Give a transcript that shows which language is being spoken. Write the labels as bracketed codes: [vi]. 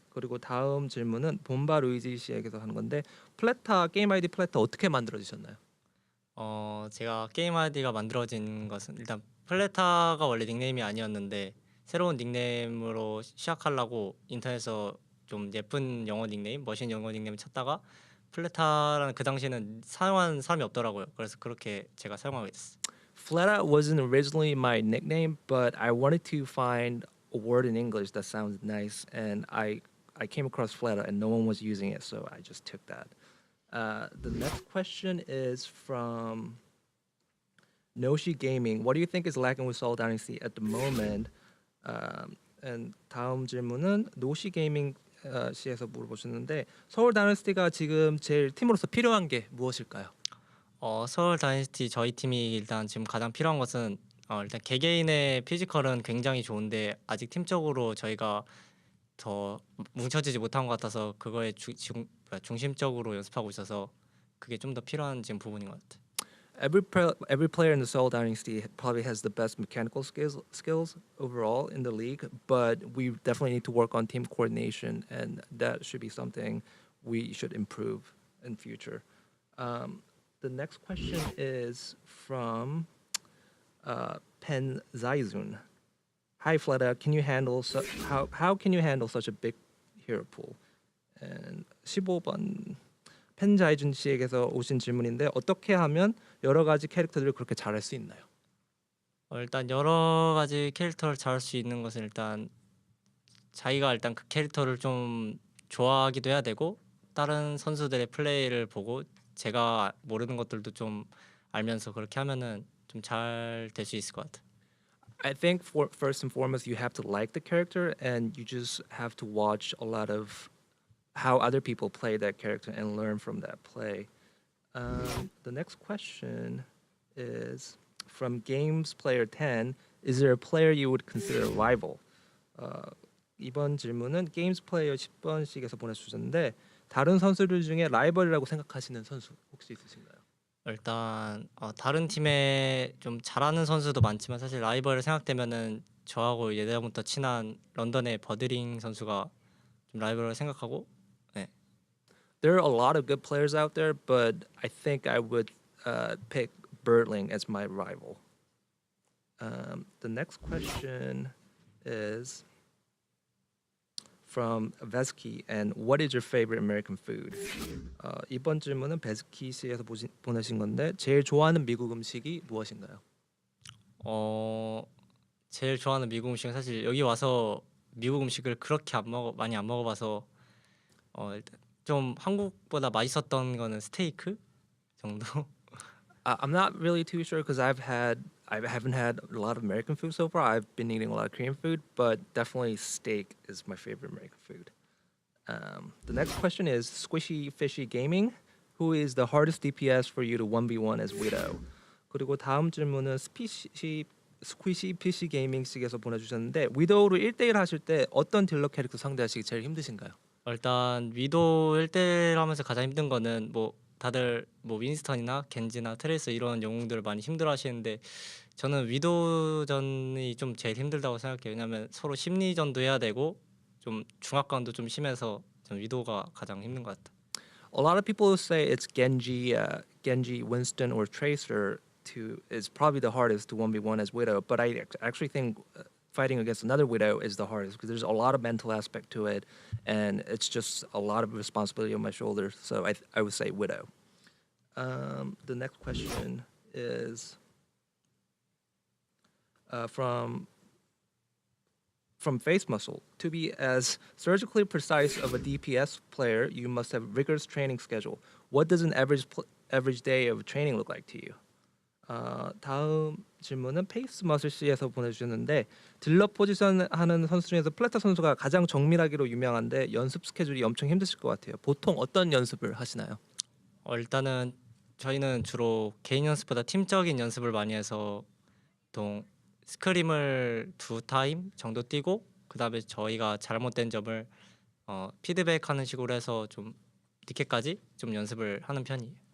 [ko] 그리고 다음 질문은 bomba 루이지 씨에게서 하는 건데 게임 아이디 플래터 어떻게 만들어지셨나요? 제가 게임 아이디가 만들어진 것은 일단 플레타가 원래 닉네임이 아니었는데 새로운 닉네임으로 시작하려고 인터넷에서 좀 예쁜 영어 닉네임, 멋있는 영어 닉네임 찾다가 플레타라는 그 당시에는 사용한 사람이 없더라고요. 그래서 그렇게 제가 사용하게 됐어요. [en] Fleta wasn't originally my nickname, but I wanted to find a word in English that sounds nice, and I came across Fleta, and no one was using it, so I just took that. The next question is from Noshi Gaming. What do you think is lacking with Seoul Dynasty at the moment? [ko] And 다음 질문은 노시 게이밍 씨에서 물어보셨는데 서울 다이너스티가 지금 제일 팀으로서 필요한 게 무엇일까요? 서울 다이너스티 저희 팀이 일단 지금 가장 필요한 것은 일단 개개인의 피지컬은 굉장히 좋은데 아직 팀적으로 저희가 더 뭉쳐지지 못한 것 같아서 그거에 중심적으로 연습하고 있어서 그게 좀 더 필요한 지금 부분인 것 같아요. [en] Every player in the Seoul Dynasty probably has the best mechanical skills overall in the league, but we definitely need to work on team coordination, and that should be something we should improve in future. The next question is from Pen Zaizun. Hi Fleta, can you handle how can you handle such a big hero pool? [ko] And 15번 펜자이준 씨에게서 오신 질문인데 어떻게 하면 여러 가지 캐릭터들을 그렇게 잘할 수 있나요? 일단 여러 가지 캐릭터를 잘할 수 있는 것은 일단 자기가 일단 그 캐릭터를 좀 좋아하기도 해야 되고 다른 선수들의 플레이를 보고 제가 모르는 것들도 좀 알면서 그렇게 하면은 좀 잘 될 수 있을 것 같아요. [en] I think first and foremost you have to like the character and you just have to watch a lot of how other people play that character and learn from that play. The next question is from Games Player 10. Is there a player you would consider a rival? [ko] 이번 질문은 Games Player 10번씩에서 보내주셨는데 다른 선수들 중에 라이벌이라고 생각하시는 선수 혹시 있으신가요? 일단 다른 팀에 좀 잘하는 선수도 많지만 사실 라이벌을 생각되면은 저하고 예전부터 친한 런던의 버드링 선수가 좀 라이벌을 생각하고 네. [en] There are a lot of good players out there, but I think I would pick Birdling as my rival. The next question is from Vesky, and what is your favorite American food? [ko] 이번 질문은 베스키 씨에서 보내신 건데 제일 좋아하는 미국 음식이 무엇인가요? 제일 좋아하는 미국 음식은 사실 여기 와서 미국 음식을 그렇게 많이 안 먹어봐서 일단 좀 한국보다 맛있었던 거는 스테이크 정도. [en] I'm not really too sure because I haven't had a lot of American food so far. I've been eating a lot of Korean food, but definitely steak is my favorite American food. The next question is Squishy Fishy Gaming. Who is the hardest DPS for you to 1v1 as Widow? [ko] 그리고 다음 질문은 스퀴시 PC 게이밍 씨께서 보내주셨는데 위도우로 1대1 하실 때 어떤 딜러 캐릭터 상대하시기 제일 힘드신가요? 일단 위도 1대1 하면서 가장 힘든 거는 뭐 다들 뭐 윈스턴이나 겐지나 트레이서 이런 영웅들을 많이 힘들어 하시는데 저는 위도전이 좀 제일 힘들다고 생각해요. 왜냐면 서로 심리전도 해야 되고 좀 중압감도 좀 심해서 전 위도가 가장 힘든 것 같아요. [en] A lot of people say it's Genji, Winston, or Tracer is probably the hardest to 1v1 as Widow, but I actually think fighting against another Widow is the hardest because there's a lot of mental aspect to it, and it's just a lot of responsibility on my shoulders. So I would say Widow. The next question is from Face Muscle. To be as surgically precise of a DPS player, you must have rigorous training schedule. What does an average day of training look like to you? [ko] 다음 질문은 페이스 머슬 씨에서 보내주셨는데 딜러 포지션 하는 선수 중에서 플레타 선수가 가장 정밀하기로 유명한데 연습 스케줄이 엄청 힘드실 것 같아요. 보통 어떤 연습을 하시나요? 일단은 저희는 주로 개인 연습보다 팀적인 연습을 많이 해서 보통 스크림을 2타임 정도 뛰고 그 다음에 저희가 잘못된 점을 피드백하는 식으로 해서 좀 늦게까지 좀 연습을 하는 편이에요.